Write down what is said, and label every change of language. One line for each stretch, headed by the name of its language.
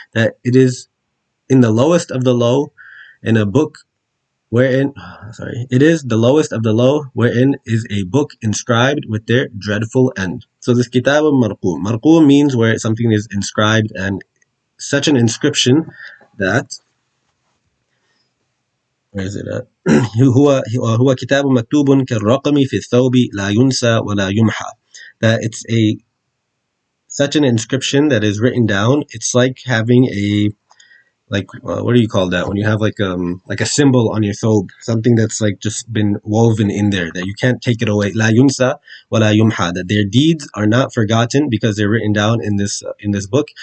English: That it is in the lowest of the low, in a book wherein, it is the lowest of the low, wherein is a book inscribed with their dreadful end. So this kitab marqum. Marqum means where something is inscribed, and such an inscription that, where is it at?
Arabic: هو كتاب مكتوب كالرقم في الثوب لا ينسى ولا يمحى.
English: That it's such an inscription that is written down. It's like having like what do you call that when you have like a symbol on your thobe, something that's like just been woven in there that you can't take it away.
Arabic: La yunsa wa la yumha,
English: that their deeds are not forgotten because they're written down in this book.